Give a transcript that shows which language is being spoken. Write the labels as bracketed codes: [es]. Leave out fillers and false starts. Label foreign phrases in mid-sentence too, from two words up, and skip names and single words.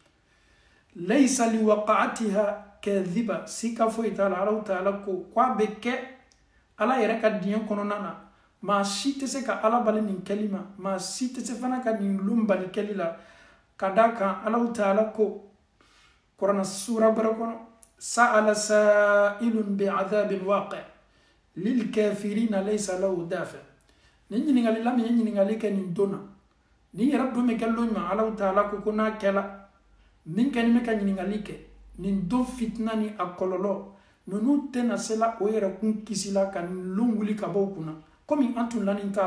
[ar] ليس لوقعتها كاذبة [bm] sika foyi t'a la Alahu Taala ko a bɛ kɛ Ala yɛrɛ ka diɲɛ kɔnɔna na maa si tɛ se ka Ala bali nin kɛli ma maa si tɛ se fana ka nin lon bali kɛli la ka d'a kan Alahu Taala ko kuranɛ sura bɛrɛ kɔnɔ [ar] سأل سائل بعذاب واقع للكافرين ليس له دافع' [bm] nin ɲininkali la min ye ɲininkali kɛ nin don na nin yɛrɛ don bɛ kɛ lon ɲuman Alahu Taala ko n'a kɛla min kɛlen bɛ ka ɲininkali kɛ nin don fitina ni a kɔlɔlɔ ninnu tɛna se la o yɛrɛ kun kisi la ka nin lon wuli ka bɔ u kunna komi an tun lanin t'a